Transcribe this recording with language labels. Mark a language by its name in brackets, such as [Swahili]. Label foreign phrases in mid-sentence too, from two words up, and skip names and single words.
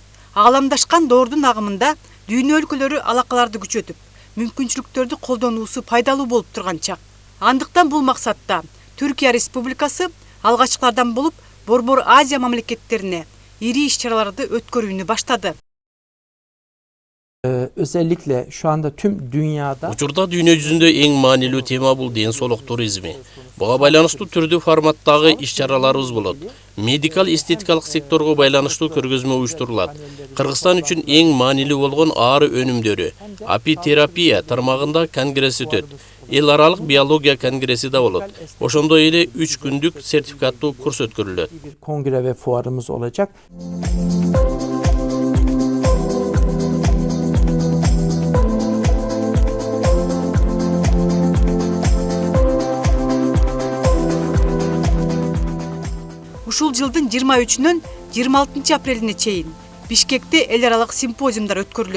[Kyrgyz] Ааламдашкан доордун агымында дүйнө өлкөлөрү алакаларды күчөтүп, мүмкүнчүлүктөрдү колдонуусу пайдалуу болуп турган чак. Андыктан бул максатта Түркия Республикасы алгачкылардан болуп Борбор Азия мамлекеттерине ири иш-чараларды өткөрүүнү баштады. [Turkish] Özellikle şu anda tüm dünyada [Kyrgyz] Учурда дүйнө жүзүндө эң маанилүү тема бул ден соолук туризми. Буга байланыштуу түрдүү форматтагы иш-чараларыбыз болот. Медикал эстетикалык секторго байланыштуу көргөзмө уюштурулат. Кыргызстан үчүн эң маанилүү болгон ары өнүмдөрү апитерапия тармагында конгресс өтөт. Эл аралык биология конгресси да болот. Ошондой эле 3 күндүк сертификаттуу курс өткөрүлөт. [Turkish] bir kongre ve fuarımız olacak. [Kyrgyz] Ушул жылдын 23-нөн 26 апрелине чейин Бишкекте эл аралык симпозиумдар өткөрүлөт.